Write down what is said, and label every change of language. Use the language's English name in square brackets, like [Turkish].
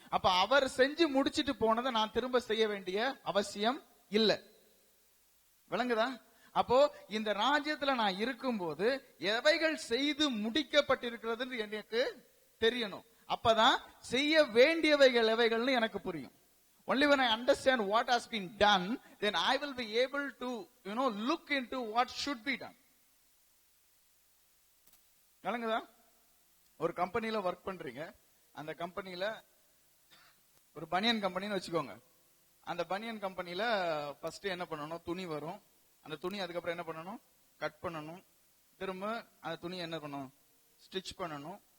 [Tamil] அப்ப அவர் செஞ்சு முடிச்சிட்டு போனதை நான் திரும்ப செய்ய வேண்டிய அவசியம் இல்ல. விளங்குதா? அப்போ இந்த ராஜ்யத்துல நான் இருக்கும்போது எவைகள் செய்து முடிக்கப்பட்டிருக்கிறது எனக்கு தெரியணும். அப்பதான் செய்ய வேண்டியவைகள் எவைகள்னு எனக்கு புரியும். [English] Only when I understand what has been done, then I will be able to, look into what should be done. [Tamil] விளங்குதா? ஒரு கம்பெனில ஒர்க் பண்றீங்க. அந்த கம்பெனில ஒரு பனியன் கம்பெனின்னு வச்சுக்கோங்க. அந்த பனியன் கம்பெனில ஃபர்ஸ்ட் என்ன பண்ணணும், துணி வரும். அந்த துணி அதுக்கப்புறம் என்ன பண்ணணும், கட் பண்ணணும். திரும்ப அந்த துணி என்ன பண்ணணும், ஸ்டிச் பண்ணணும்.